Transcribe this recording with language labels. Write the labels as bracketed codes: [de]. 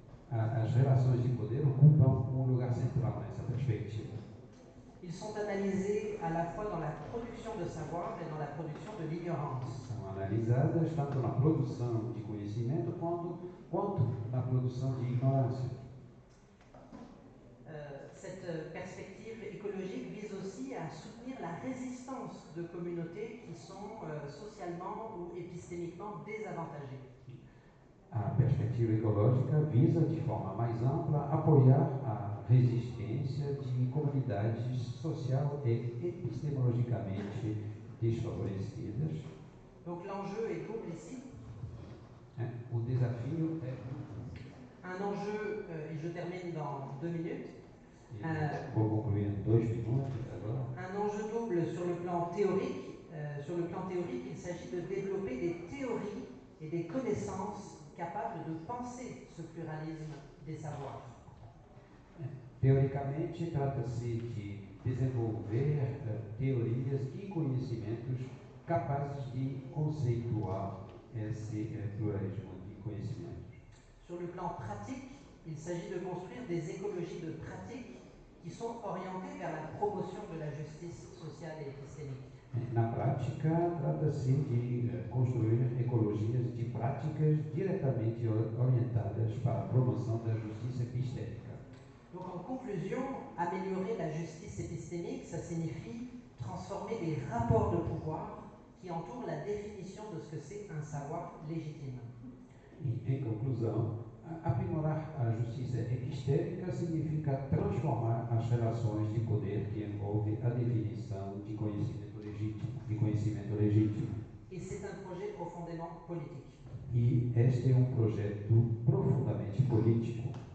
[pt] As relações de poder ocupam um lugar central nessa perspectiva. [fr] Ils sont analysés à la fois dans la production de savoir et dans la production de l'ignorance. [pt] São analisadas tanto na produção de conhecimento quanto na produção de ignorância. [fr] Cette perspective écologique vise aussi aussi à soutenir la résistance de communautés qui sont socialement ou épistémiquement désavantagées. [pt] A perspectiva ecológica visa, de forma mais ampla, apoiar a resistência de comunidades social e epistemologicamente desfavorecidas. [fr] Donc l'enjeu est double ici. [pt] O desafio é [fr] Un enjeu, et je termine dans 2 minutes, [pt] vou concluir em 2 minutos agora. [fr] un enjeu double sur le plan théorique. Sur le plan théorique, il s'agit de développer des théories et des connaissances capables de penser ce pluralisme des savoirs. [pt] Teoricamente, trata-se de desenvolver teorias e conhecimentos capazes de conceituar esse pluralismo de conhecimentos. [fr] Sur le plan pratique, il s'agit de construire des écologies de pratique qui sont orientées vers la promotion de la justice sociale et épistémique. [pt] Na prática, trata-se de construir ecologias de práticas diretamente orientadas para a promoção da justiça epistémica. [fr] Donc en conclusion, améliorer la justice épistémique, ça signifie transformer les rapports de pouvoir qui entourent la définition de ce que c'est un savoir légitime. [pt] E, em conclusão, aprimorar a justiça epistêmica significa transformar as relações de poder que envolvem a definição de conhecimento legítimo. [fr] Et c'est un projet profondément politique. [pt] E este é um projeto profundamente político.